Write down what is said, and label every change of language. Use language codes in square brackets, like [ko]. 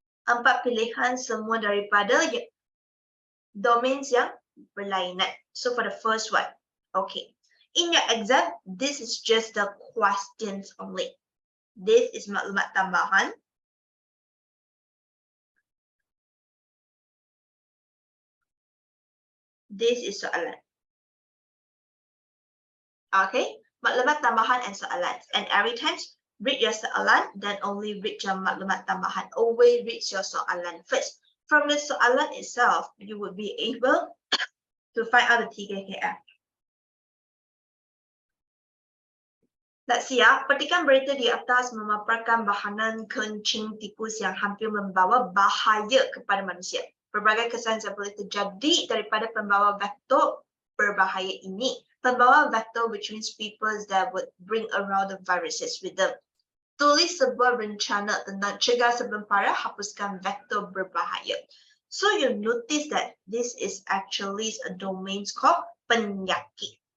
[ms] 4 pilihan semua daripada domains yang berlainan. [en] So for the first one, okay. In your exam, this is just the questions only. This is maklumat tambahan. This is soalan. Okay, maklumat tambahan and soalan. And every time read your soalan, then only read your maklumat tambahan. Always read your soalan first. From the soalan itself, you will be able to find out the TKKF. Let's see [ms] ya. Petikan berita di atas memaparkan bahanan kencing tikus yang hampir membawa bahaya kepada manusia. Berbagai kesan yang boleh terjadi daripada pembawa vektor berbahaya ini. [en] Pembawa vektor, which means people that would bring around the viruses with them. [ms] Tulis sebuah rencana tentang cegah sebelum parah, hapuskan vektor berbahaya. [en] So you notice that this is actually a domain called penyakit.